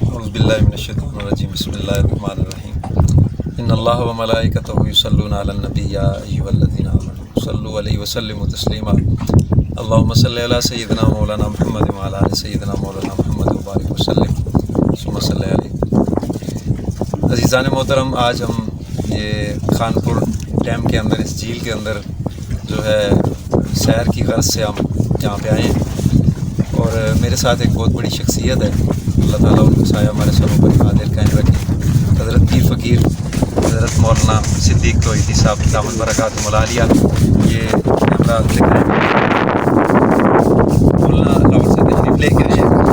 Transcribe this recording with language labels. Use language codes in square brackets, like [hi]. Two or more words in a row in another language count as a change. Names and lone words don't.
[ar] أعوذ بالله من الشيطان الرجيم بسم الله الرحمن الرحيم إن الله وملائكته يصلون على النبي يا أيها الذين آمنوا صلوا عليه وسلموا تسليما اللهم صل على سيدنا مولانا محمد وعلى آل سيدنا مولانا محمد وبارك وسلم ثم صل عليه. [ur] عزیزانِ محترم، آج ہم یہ خانپور ڈیم کے اندر، اس جھیل کے اندر جو ہے سیر کی غرض سے ہم یہاں پہ آئے ہیں اور میرے ساتھ ایک بہت بڑی شخصیت ہے. اللہ تعالیٰ ان کو سایہ ہمارے سروں پر قادر قائم رکھے۔ حضرت پیر فقیر حضرت مولانا صدیق توحیدی صاحب [ar] دامت بركاته العالية, [ur] یہ کیمرہ دکھائیں، مولانا لاہور سے تشریف لے کے آئے ہیں.